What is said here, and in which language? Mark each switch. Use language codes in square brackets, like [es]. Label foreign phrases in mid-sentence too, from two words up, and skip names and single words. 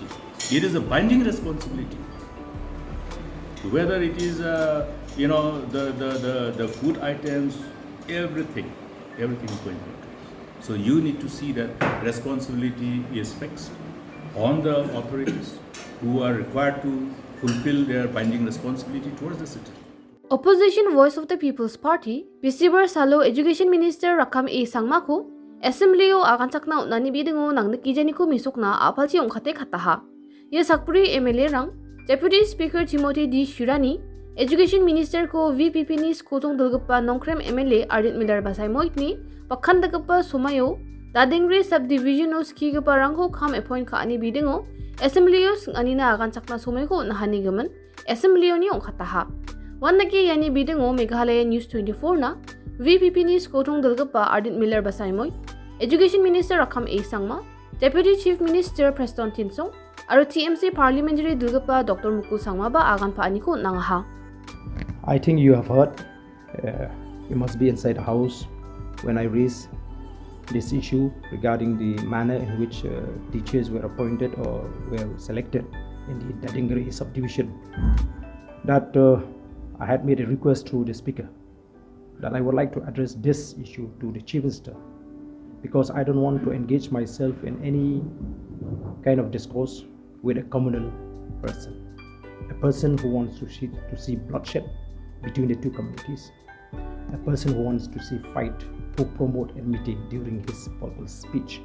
[en] It is a binding responsibility. Whether it is, the food items, everything is going to increase. So you need to see that responsibility is fixed on the authorities who are required to fulfill their binding responsibility towards the city. Opposition Voice of the People's Party, [grt] Bisibar Salo [en] Education Minister Rakam A. [grt] Sangmaku, Assembly o akan sakna nani bidingo nang nakijani ko misukna apalchi ongkate kataha. Ye Sakpuri MLA rang, [en] Deputy Speaker [grt] Timothy D. Shirani, [en] Education Minister [grt] ko VPP ni skotong dalgapa Nongkrem MLA Ardit Miller Basay Moitni, Pakhan dagapa Sumayo, Dadingre Subdivision o Skigapa Rangko kam appoint ka ani bidingo, Assembly o anina akan sakna Sumayko nahanigaman, Assembly ni ongkataha. Wan naki yani bidingo Meghalaya News 24 na, VPP ni skotong dalgapa Ardit Miller Basay Moit, [en] Education Minister [grt] Rakam A. Sangma, [en] Deputy Chief Minister [grt] Preston Tinsong, aro TMC Parliamentary dalgapa Dr. Mukul Sangma ba agan pa ani ko nangaha. [en] I think you have heard, you must be inside the house when I raised this issue regarding the manner in which teachers were appointed or were selected in the Dadingri subdivision. That I had made a request to the speaker that I would like to address this issue to the chief minister, because I don't want to engage myself in any kind of discourse with a communal person who wants to see bloodshed between the two communities, a person who wants to see fight, who promote enmity during his political speech.